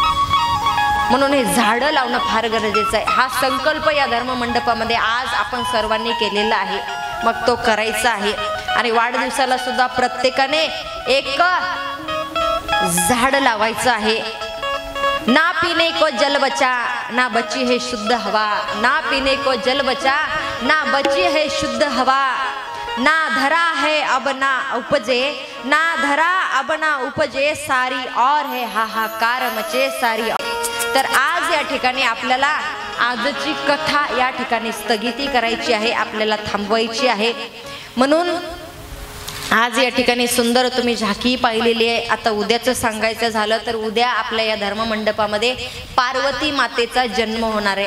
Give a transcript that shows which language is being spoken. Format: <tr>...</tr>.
<mr>म्हणून हे झाडं लावणं फार गरजेचं आहे. हा संकल्प या धर्म मंडपामध्ये आज आपण सर्वांनी केलेला आहे, मग तो करायचा आहे. आणि वाढदिवसाला सुद्धा प्रत्येकाने एक झाड लावायचं आहे.</mr> <hi>ना पीने को जल बचा ना बची है शुद्ध हवा, ना पीने को जल बचा ना बची है शुद्ध हवा, ना धरा है अब ना उपजे, ना धरा अब ना उपजे, सारी और है हाहाकार मचे सारी.</hi> <mr>तर आज या ठिकाणी आपल्याला आजची कथा या ठिकाणी स्थगिती करायची आहे, आपल्याला थांबवायची आहे. म्हणून आज या ठिकाणी सुंदर तुम्ही झाकी पाहिलेली आहे. आता उद्याचं सांगायचं झालं तर उद्या आपल्या या धर्म मंडपामध्ये पार्वती मातेचा जन्म होणार आहे.</mr>